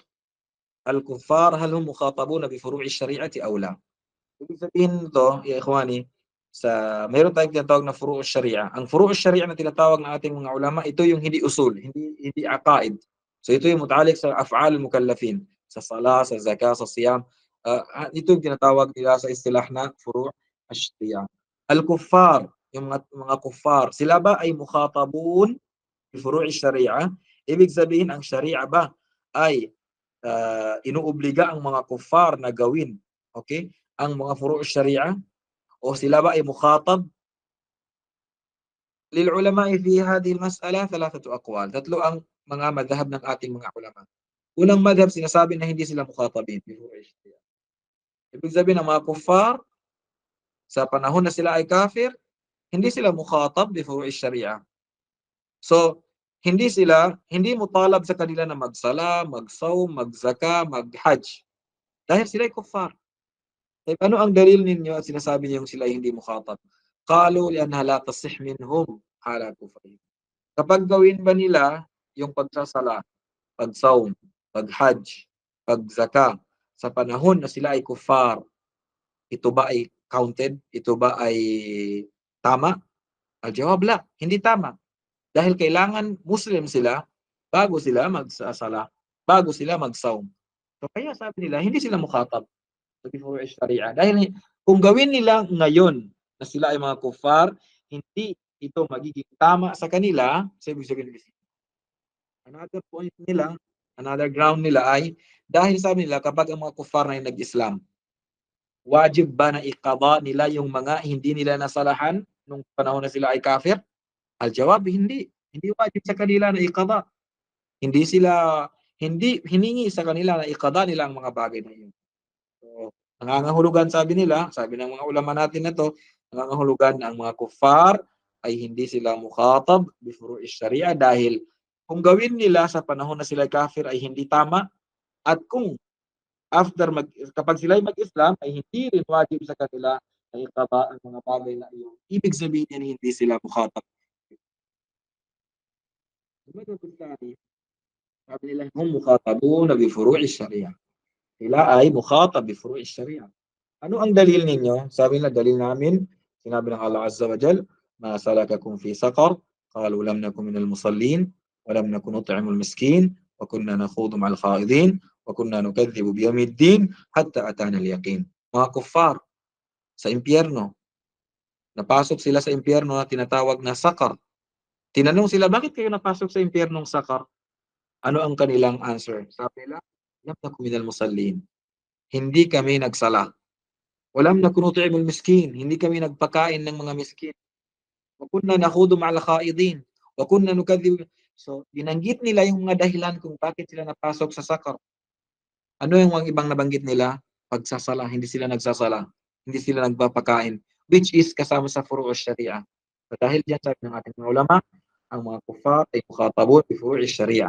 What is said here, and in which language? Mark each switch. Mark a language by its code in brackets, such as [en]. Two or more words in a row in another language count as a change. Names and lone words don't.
[ar] الكفار هل هم مخاطبون بفروع الشريعة أو لا؟ [tl] Ibig sabihin nito, [ar] يا إخواني, [tl] mayroon tayong tinatawag na [ar] فروع الشريعة. [tl] Ang [ar] فروع الشريعة [tl] na tinatawag ng ating mga ulama, ito yung hindi usul, hindi aqaid. So ito yung mutalik sa [ar] أفعال المكلفين, [tl] sa sala, sa zakah, sa siyam. Ito yung tinatawag nila sa istilah na [ar] فروع الشريعة. Al-kuffar, [tl] yung mga kuffar, sila ba ay [ar] مخاطبون بفروع الشريعة? [tl] Ibig sabihin ang sharia ba ay inuobliga ang mga kuffar na gawin, okay, ang mga [ar] فروع الشريعة [tl] o sila ba ay mukhatab? [ar] للعلماء في هذه المسألة 3 أقوال. [tl] Tatlo ang mga madhhab ng ating mga ulama. Unang madhhab, sinasabi na hindi sila [ar] مخاطبين بفروع الشريعة. [tl] Ibig sabihin ng mga kuffar sa panahon na sila ay kafir, hindi sila [ar] مخاطب بفروع الشريعة. [tl] So hindi mutalab sa kanila na magsala, magsawm, magzaka, maghajj dahil sila ay kuffar. Ano ang dalil ninyo at sinasabi niyong sila ay hindi mukhatab? [ar] قالوا لأنها لا تصح منهم حال كفرهم. [tl] Kapag gawin ba nila yung pagsasala, pagsawm, paghajj, pagzaka sa panahon na sila ay kuffar, ito ba ay counted? Ito ba ay tama? [ar] الجواب لا, [tl] hindi tama. Dahil kailangan Muslim sila bago sila magsasala, bago sila magsawm. So kaya sabi nila, hindi sila mukhatab before Sharia. Dahil kung gawin nila ngayon na sila ay mga kuffar, hindi ito magiging tama sa kanila. So ibig sabihin, [en] another point [tl] nila, [en] another ground [tl] nila ay dahil sabi nila kapag ang mga kuffar na ay nag-Islam, Wajib ba na iqada nila yung mga hindi nila nasalahan nung panahon na sila ay kafir? [ar] Al-jawab, [tl] hindi. Hindi wajib sa kanila na iqada. Hindi hiningi sa kanila na iqada nila ang mga bagay na yun. So, nangangahulugan, sabi ng mga ulama natin na to, nangangahulugan na ang mga kuffar ay hindi sila [ar] مخاطب بفروع الشريعة [tl] dahil kung gawin nila sa panahon na sila kafir ay hindi tama, at kung kapag sila ay mag-Islam ay hindi rin wajib sa kanila na iqada ang mga bagay na iyon. Ibig sabihin yan, hindi sila mukhatab. Sabi nila, [ar] هم مخاطبون بفروع الشريعة. [tl] Sila ay [ar] مخاطب بفروع الشريعة. [tl] Ano ang dalil ninyo? Sabi nila, dalil namin, sinabi ng Allah [ar] عز وجل, ما سلككم في سقر قالوا لم نك من المصلين ولم نك نطعم المسكين وكنا نخوض مع الخائضين وكنا نكذب بيوم الدين حتى أتانا اليقين. [tl] Mga kuffar sa impyerno, napasok sila sa impyerno na tinatawag na sakar. Tinanong sila, bakit kayo napasok sa impyernong sakar? Ano ang kanilang answer? Sabi nila, [ar] لم نك من المصلين. [tl] Hindi kami nagsala. [ar] ولم نك نطعم المسكين, [tl] hindi kami nagpakain ng mga miskin. [ar] وكنا نخوض مع الخائضين وكنا نكذب. [tl] So, binanggit nila yung mga dahilan kung bakit sila napasok sa sakar. Ano yung mga ibang nabanggit nila? Pagsasala, hindi sila nagsasala. Hindi sila nagpapakain, [en] which is [tl] kasama sa furu' sharia. So, dahil diyan sabi ng ating mga ulama, ang mga kuffar ay [ar] مخاطبون بفروع الشريعة.